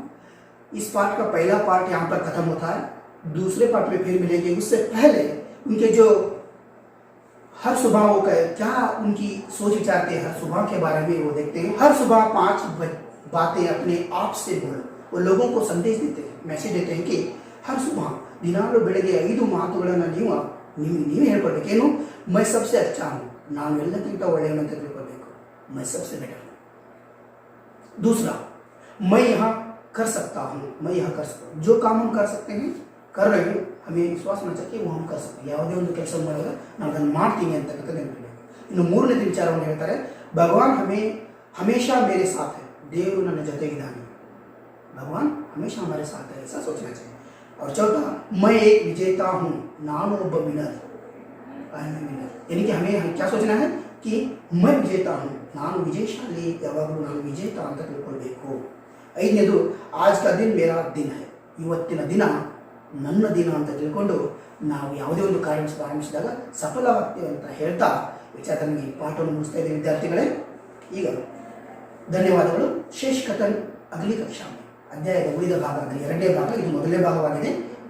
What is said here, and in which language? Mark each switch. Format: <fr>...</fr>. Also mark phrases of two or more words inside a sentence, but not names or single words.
<hi>इस पाठ का पहला पार्ट यहाँ पर खत्म होता है. दूसरे पार्ट में फिर मिलेंगे. उससे पहले उनके जो हर सुबह वो क्या उनकी सोच विचार थे हर सुबह के बारे में वो देखते हैं. हर सुबह 5 बातें अपने आप से बोलो. वो लोगों को संदेश देते हैं, मैसेज देते हैं कि हर सुबह</hi> <kn>ದಿನಾಲು ಬೆಳಗ್ಗೆ 5 ಮಾತುಗಳನ್ನು ನೀವು ಹೇಳ್ಕೊಳ್ಬೇಕು. ಏನು,</kn> <hi>मैं सबसे अच्छा हूँ,</hi> <kn>ನಾನು ಎಲ್ಲಕ್ಕಿಂತ ಒಳ್ಳೆಯವನು ಅಂತ ತಿಳ್ಕೊಳ್ಬೇಕು.</kn> <hi>मैं सबसे बेटर हूँ. दूसरा, मैं यहाँ कर सकता हूँ, मैं यहाँ कर सकता हूँ. जो काम हम कर सकते हैं कर रहे हैं, हमें विश्वास होना चाहिए वो हम कर सकते हैं.</hi> <kn>ಯಾವುದೇ ಒಂದು ಕೆಲಸ ಮಾಡಿದ್ರೆ ನಾವು ಅದನ್ನು ಮಾಡ್ತೀವಿ ಅಂತಕ್ಕಂಥ ನೆನಪಿರಬೇಕು. ಇನ್ನು ಮೂರನೇ ವಿಚಾರವನ್ನು ಹೇಳ್ತಾರೆ, ಭಗವಾನ್</kn> <hi>हमेशा मेरे साथ है,</hi> <kn>देवरू ನನ್ನ ಜೊತೆಗಿದ್ದಾನೆ.</kn> <hi>भगवान हमेशा हमारे साथ है, ऐसा सोचना चाहिए. और चौथा, मैं एक विजेता हूँ,</hi> <kn>ನಾನು ಒಬ್ಬ ವಿनर,</kn> <hi>यानी कि हमें क्या सोचना है कि मैं विजेता हूँ,</hi> <kn>ನಾನು ವಿಜಯಶಾಲಿ, ಯಾವಾಗಲೂ ನಾನು ವಿಜೇತ ಅಂತ ತಿಳ್ಕೊಳ್ಬೇಕು. ಐದನೇದು,</kn> <hi>आज का दिन मेरा दिन है,</hi> <kn>ಇವತ್ತಿನ ದಿನ ನನ್ನ ದಿನ ಅಂತ ತಿಳ್ಕೊಂಡು ನಾವು ಯಾವುದೇ ಒಂದು ಕಾರ್ಯ ಪ್ರಾರಂಭಿಸಿದಾಗ ಸಫಲವಾಗ್ತೀವಿ ಅಂತ ಹೇಳ್ತಾ ವಿಚಾರದಲ್ಲಿ ಈ ಪಾಠವನ್ನು ಮುಗಿಸ್ತಾ ಇದ್ದೇವೆ ವಿದ್ಯಾರ್ಥಿಗಳೇ. ಈಗ ಧನ್ಯವಾದಗಳು.</kn> <hi>शेष कथन अगली कक्षा</hi> <kn>ಅಧ್ಯಾಯದ ಉಳಿದ ಭಾಗ, ಅಂದರೆ ಎರಡನೇ ಭಾಗ, ಇದು ಮೊದಲನೇ ಭಾಗವಾಗಿದೆ.</kn>